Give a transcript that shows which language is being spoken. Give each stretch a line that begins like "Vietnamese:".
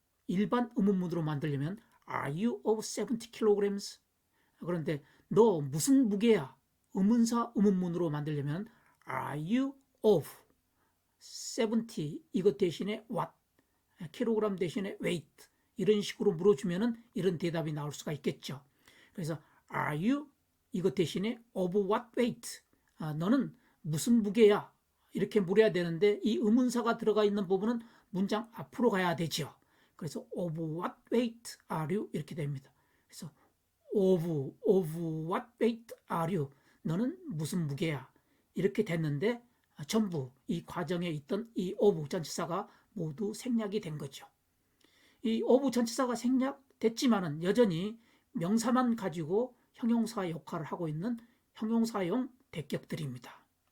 Korean: 일반 의문문으로 만들려면
English: Are you of 70 kilograms?
Korean: 그런데 너 무슨 무게야? 의문사 의문문으로 만들려면
English: Are you of 70
Korean: 이것 대신에 what? 킬로그램 대신에 weight 이런 식으로 물어주면은 이런 대답이 나올 수가 있겠죠. 그래서
English: Are you
Korean: 이것 대신에
English: of what weight?
Korean: 너는 무슨 무게야? 이렇게 물어야 되는데 이 의문사가 들어가 있는 부분은 문장 앞으로 가야 되죠. 그래서
English: of what weight are you?
Korean: 이렇게 됩니다. 그래서
English: of what weight are you?
Korean: 너는 무슨 무게야? 이렇게 됐는데 전부 이 과정에 있던 이 of 전치사가 모두 생략이 된 거죠. 이 of 전치사가 생략됐지만은 여전히 명사만 가지고 형용사 역할을 하고 있는 형용사용 대격들입니다.